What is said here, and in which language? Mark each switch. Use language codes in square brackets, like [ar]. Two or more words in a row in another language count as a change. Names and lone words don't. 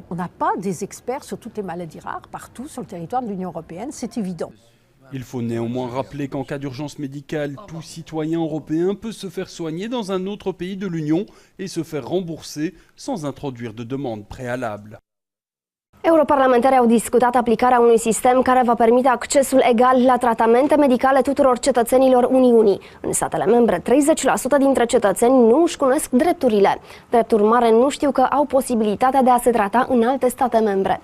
[fr] On n'a pas des experts sur toutes les maladies rares partout sur le territoire de l'Union européenne, c'est évident. Il faut néanmoins rappeler qu'en cas d'urgence médicale, tout citoyen européen peut se faire soigner dans un autre pays de l'Union et se faire rembourser sans introduire de demande préalable. [ro] Europarlamentarii au discutat aplicarea unui sistem care va permite accesul egal la tratamente medicale tuturor cetățenilor Uniunii. În statele membre, 30% dintre cetățeni nu își cunosc drepturile. Drept urmare, nu știu că au posibilitatea de a se trata în alte state membre.